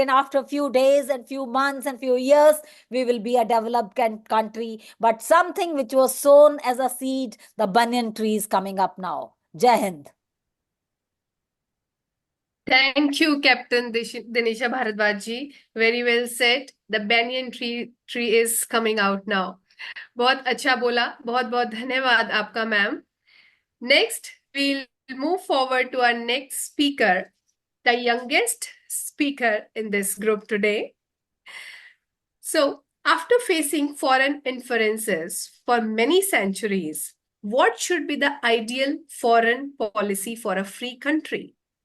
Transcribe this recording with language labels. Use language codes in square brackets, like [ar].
[en] And after a few days and few months and few years, we will be a developed country. But something which was sown as a seed, the banyan tree is coming up now. Jai Hind. Thank you, Captain Dinisha Bharadwaj ji. Very well said. The banyan tree is coming out now. [hi] बहुत अच्छा बोला, बहुत बहुत धन्यवाद आपका ma'am. [en] Next, we'll move forward to our next speaker, the youngest speaker in this group today. So, after facing foreign influences for many centuries, what should be the ideal foreign policy for a free country?